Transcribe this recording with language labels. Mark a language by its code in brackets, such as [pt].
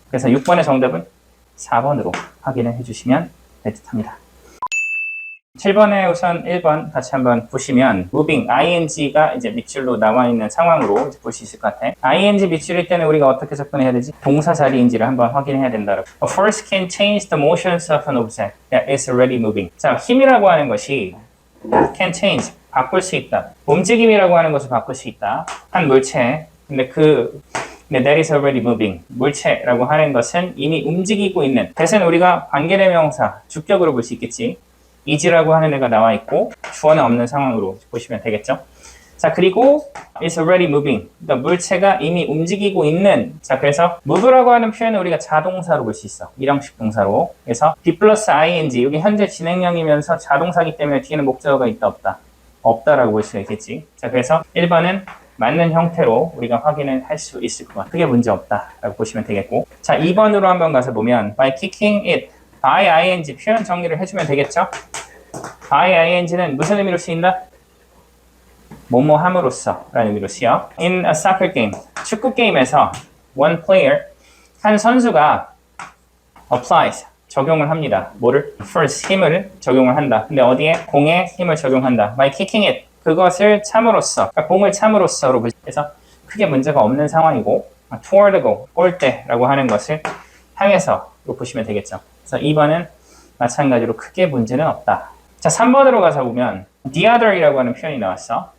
[ko] 그래서 6번의 정답은 4번으로 확인을 해주시면 될 듯합니다. 7번에 우선 1번 같이 한번 보시면 moving, ing가 이제 밑줄로 나와 있는 상황으로 볼 수 있을 것 같아. ing 밑줄일 때는 우리가 어떻게 접근해야 되지? 동사 자리인지를 한번 확인해야 된다. [en] A force can change the motions of an object that is already moving. [ko] 자, 힘이라고 하는 것이 can change, 바꿀 수 있다. 움직임이라고 하는 것을 바꿀 수 있다. 한 물체. [en] 근데 that is already moving. [ko] 물체라고 하는 것은 이미 움직이고 있는. 대신 우리가 관계대명사, 주격으로 볼 수 있겠지. is라고 하는 애가 나와 있고 주어는 없는 상황으로 보시면 되겠죠. [en] 자, 그리고 is already moving. [ko] 그러니까 물체가 이미 움직이고 있는. 자, 그래서 move라고 하는 표현은 우리가 자동사로 볼 수 있어. 일형식 동사로. 그래서 be 플러스 ing. 여기 현재 진행형이면서 자동사기 때문에 뒤에는 목적어가 있다 없다? 없다라고 볼 수가 있겠지. 자, 그래서 1번은 맞는 형태로 우리가 확인을 할 수 있을 것 같아요. 크게 문제 없다라고 보시면 되겠고. 자, 2번으로 한번 가서 보면 by kicking it, by ing 표현 정리를 해주면 되겠죠. by ing는 무슨 의미로 쓰인다? 뭐뭐 함으로써 라는 의미로 쓰여. In a soccer game, 축구 게임에서 one player, 한 선수가 applies, 적용을 합니다. 뭐를? force, 힘을 적용을 한다. 근데 어디에? 공에 힘을 적용한다. by kicking it, 그것을 참으로써, 그러니까 공을 참으로써로 해서 크게 문제가 없는 상황이고, toward goal, 골대라고 하는 것을 향해서로 보시면 되겠죠. 그래서 2번은 마찬가지로 크게 문제는 없다. 자, 3번으로 가서 보면 the other이라고 하는 표현이 나왔어.